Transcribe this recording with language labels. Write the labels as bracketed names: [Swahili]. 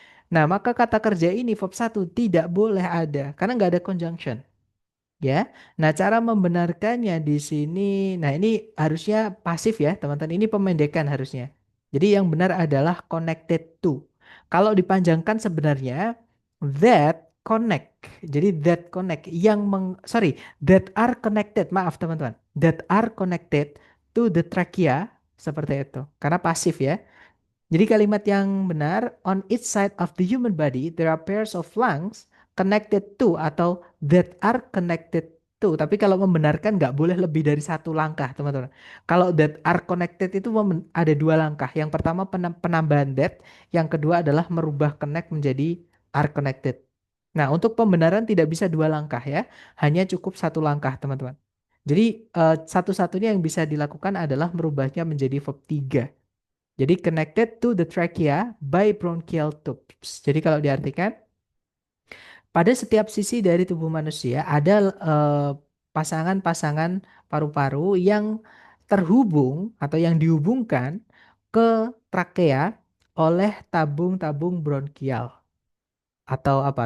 [Indonesian] Nah, maka kata kerja ini verb satu tidak boleh ada karena nggak ada conjunction. ya. Nah, cara membenarkannya di sini, nah ini harusnya pasif ya, teman-teman. Ini pemendekan harusnya. Jadi yang benar adalah [English] connected to. [Indonesian] Kalau dipanjangkan sebenarnya [English] that connect. [Indonesian] Jadi [English] that connect sorry, that are connected. [Indonesian] Maaf teman-teman. [English] That are connected to the trachea [Indonesian] seperti itu. [English] Karena pasif ya. [Indonesian] Jadi kalimat yang benar, [English] on each side of the human body, there are pairs of lungs connected to [Indonesian] atau [English] that are connected to. [Indonesian] Tapi kalau membenarkan nggak boleh lebih dari satu langkah, teman-teman. Kalau that are connected itu ada dua langkah. Yang pertama penambahan that, yang kedua adalah merubah connect menjadi are connected. Nah, untuk pembenaran tidak bisa dua langkah ya, hanya cukup satu langkah, teman-teman. Jadi satu-satunya yang bisa dilakukan adalah merubahnya menjadi verb 3. Jadi [English] connected to the trachea by bronchial tubes. [Indonesian] Jadi kalau diartikan, pada setiap sisi dari tubuh manusia ada pasangan-pasangan paru-paru yang terhubung atau yang dihubungkan ke trakea oleh tabung-tabung bronkial atau apa?